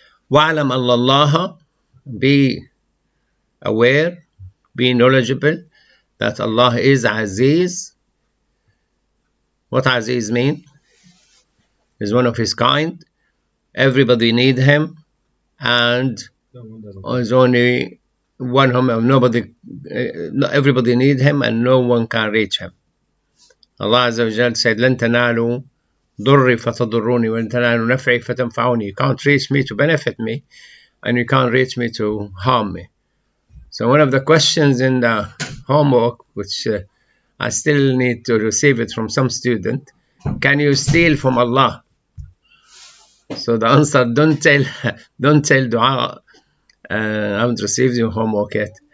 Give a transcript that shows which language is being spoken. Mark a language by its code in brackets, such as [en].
[ar] وَعْلَمْ اللَّهَ, [en] be aware, be knowledgeable that Allah is Aziz. What Aziz mean? Is one of His kind. Everybody need Him, and there's only one Him. Nobody, everybody need Him, and no one can reach Him. Allah Azza wa Jal said, [ar] لن تنالوا ضري فتضروني ولن تنالوا نفعي فتنفعوني. [en] You can't reach me to benefit me, and you can't reach me to harm me. So one of the questions in the homework, which I still need to receive it from some student, can you steal from Allah? So the answer, don't tell dua. I haven't received your homework yet.